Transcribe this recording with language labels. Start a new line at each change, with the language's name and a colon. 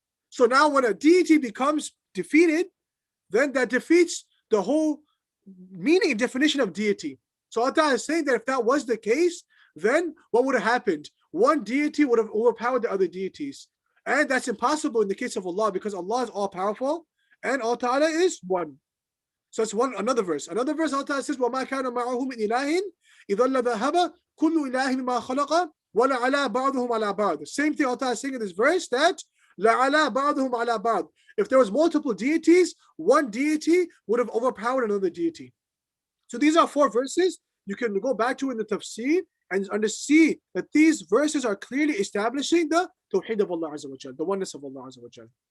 English: So now when a deity becomes defeated, then that defeats the whole meaning and definition of deity. So Allah is saying that if that was the case, then what would have happened? One deity would have overpowered the other deities. And that's impossible in the case of Allah, because Allah is all-powerful and Allah Ta'ala is one. So it's another verse. Another verse, Allah Ta'ala says,
Arabic: وَمَا كَانَ مَعَهُ مِنْ إِلَهٍ إِذَا لَذَهَبَ كُلُّ إِلَهٍ مِمَا خَلَقَ وَلَعَلَى بَعْضُهُمْ عَلَى بَعْضٍ.
English: The same thing Allah Ta'ala is saying in this verse, that
Arabic: لَعَلَى بَعْضُهُمْ عَلَى بَعْضٍ.
English: If there was multiple deities, one deity would have overpowered another deity. So these are four verses. You can go back to in the tafsir and see that these verses are clearly establishing the tawheed of Allah Azza wa Jal, the oneness of Allah Azza wa Jal.